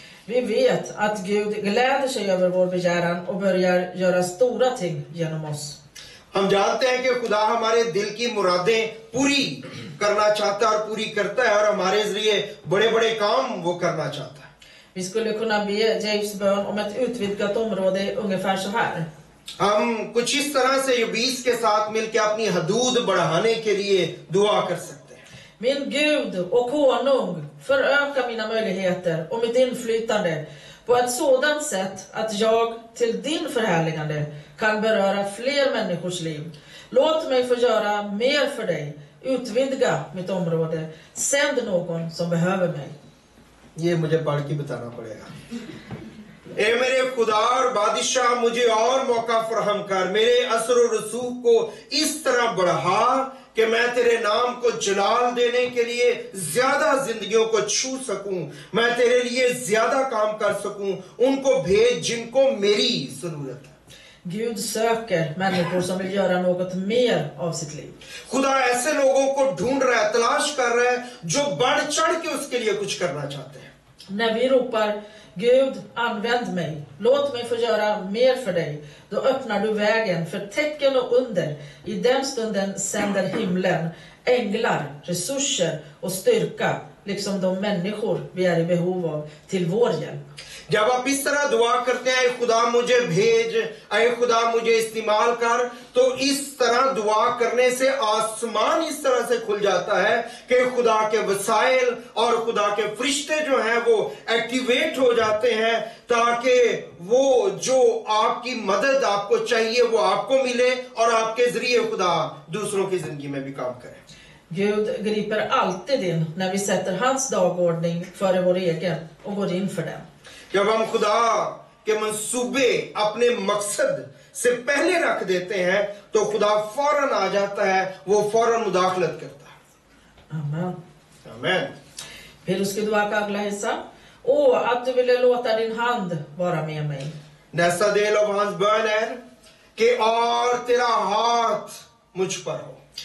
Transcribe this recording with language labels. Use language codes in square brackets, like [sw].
[sv] Vi vet att Gud gläder sig över vår begäran och börjar göra stora ting genom oss. [hi] हम जानते हैं कि खुदा हमारे दिल की मुरादें पूरी करना चाहता है और पूरी करता है और हमारे जरिए बड़े-बड़े काम वो करना चाहता है. [sv] Vi skulle kunna be James bön om ett utvidgat område ungefär så här. [hi] हम कुछ इस तरह से युबीस के साथ मिलकर अपनी हदूद बढ़ाने के लिए दुआ कर सकते हैं. [sv] Min Gud och konung, föröka mina möjligheter och mitt inflytande på ett sådant sätt att jag till din förhärligande kan beröra fler människors liv. Låt mig få göra mer för dig. Utvidga mitt område. Sänd någon som behöver mig. [hi] ये मुझे पढ़ के बताना पड़ेगा. ए मेरे खुदा और बादशाह मुझे और मौका फराहम कर. मेरे असर और रसूख को इस तरह बढ़ा कि मैं तेरे नाम को जलाल देने के लिए ज्यादा जिंदगियों को छू सकूं. मैं तेरे लिए ज्यादा काम कर सकूं. उनको भेज जिनको मेरी जरूरत है. [sv] Gud söker människor som vill göra något mer av sitt liv. [hi] खुदा ऐसे लोगों को ढूंढ रहा है, तलाश कर रहा है जो बढ़ चढ़ के उसके लिए कुछ करना चाहते हैं. [sv] När vi ropar Gud, använd mig, låt mig få göra mer för dig, då öppnar du vägen för tecken och under. I den stunden sänder himlen änglar, resurser och styrka, liksom de människor vi är i behov av, till vår hjälp. [hi] जब आप इस तरह दुआ करते हैं, खुदा मुझे भेज, ऐ खुदा मुझे इस्तेमाल कर, तो इस तरह दुआ करने से आसमान इस तरह से खुल जाता है कि खुदा के वसाइल और खुदा के फरिश्ते जो हैं वो एक्टिवेट हो जाते हैं ताकि वो जो आपकी मदद आपको चाहिए वो आपको मिले और आपके जरिए खुदा दूसरों की जिंदगी में भी काम करे. [sv] Gud griper alltid in när vi sätter hans dagordning före vår egen och går in för den. [hi] जब हम खुदा के मंसूबे अपने मकसद से पहले रख देते हैं तो खुदा फौरन आ जाता है, वो फौरन मुदाखलत करता है. [sv] Amen. [hi] आमीन. फिर उसकी दुआ का अगला हिस्सा. [sv] Åh, att du ville låta din hand vara med mig. Nästa del av hans bön är [hi] कि और तेरा हाथ मुझ पर हो.